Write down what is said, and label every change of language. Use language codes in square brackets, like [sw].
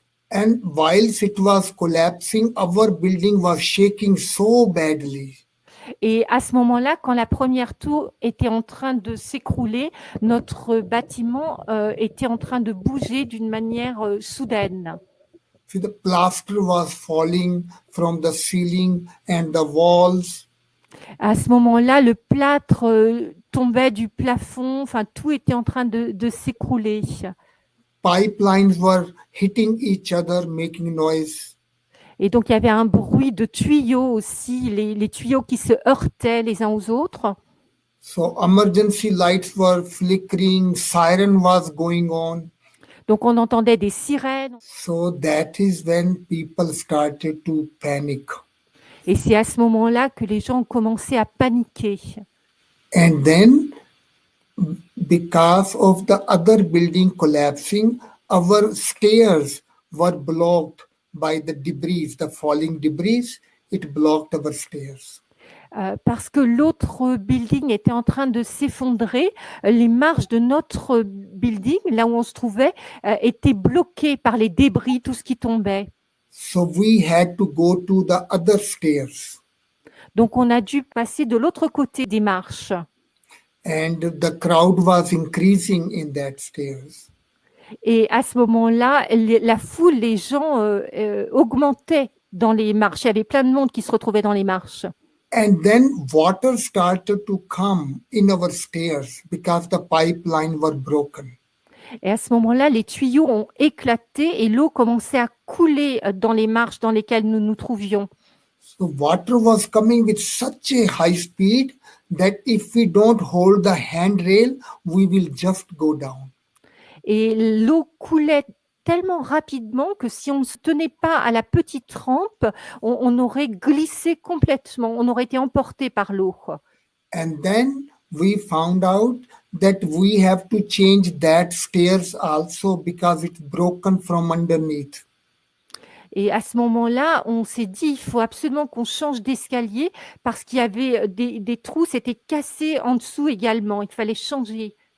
[en] And whilst it was collapsing, our building was shaking so badly. [fr] Et à ce moment-là, quand la première tour était en train de s'écrouler, notre bâtiment était en train de bouger d'une manière soudaine. [en] So the plaster was falling from the ceiling and the walls. [fr] À ce moment-là, le plâtre tombait du plafond, enfin tout était en train de s'écrouler. [en] Pipelines were hitting each other, making noise. [fr] Et donc il y avait un bruit de tuyaux aussi, les tuyaux qui se heurtaient les uns aux autres. [en] So emergency lights were flickering, siren was going on. [fr] Donc on entendait des sirènes. [en] So that is when people started to panic. [fr] Et c'est à ce moment-là que les gens ont commencé à paniquer. [en] And then, because of the other building collapsing, our stairs were blocked by the debris, the falling debris. It blocked our stairs. [fr] Parce que l'autre building était en train de s'effondrer, les marches de notre building, là où on se trouvait, étaient bloquées par les débris, tout ce qui tombait. [en] So we had to go to the other stairs. [fr] Donc on a dû passer de l'autre côté des marches. [en] And the crowd was increasing in that stairs. [fr] Et à ce moment-là, la foule, les gens augmentaient dans les marches. Il y avait plein de monde qui se retrouvait dans les marches. [en] And then water started to come in our stairs because the pipeline were broken. [fr] Et à ce moment-là, les tuyaux ont éclaté et l'eau commençait à couler dans les marches dans lesquelles nous nous trouvions. [en] So water was coming with such a high speed that if we don't hold the handrail, we will just go down. [fr] Et l'eau coulait tellement rapidement que si on ne se tenait pas à la petite rampe, on aurait glissé complètement, on aurait été emporté par l'eau. [en] And then we found out that we have to change that stairs also because it's broken from underneath. [fr] Et à ce moment-là, on s'est dit, il faut absolument qu'on change d'escalier parce qu'il y avait des trous, c'était cassé en dessous également, il fallait changer.